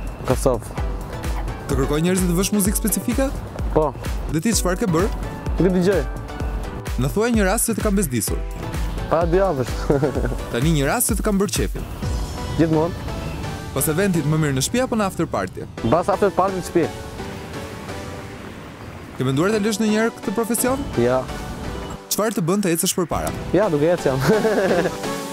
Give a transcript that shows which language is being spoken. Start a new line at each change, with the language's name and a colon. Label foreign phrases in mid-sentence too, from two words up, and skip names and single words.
Albanian: Kosovë. Të kërkoj njerëzit të vësh muzikë specifike? Po. Dhe ti çfarë ke bërë? Nuk dëgjoj. Në thuaj një rast që të kam bezdisur. Pa 2 javësh. Tani një rast që të kam bërë qefin. Gjithmonë. Pas eventit më mirë në shtëpi apo në
English: after party?
Albanian: Pas
English: after party
Albanian: në shtëpi. Ke menduar ta lësh ndonjëherë këtë profesion? Ja. Çfarë të bën të ecësh përpara? Ja, duke ecë jam.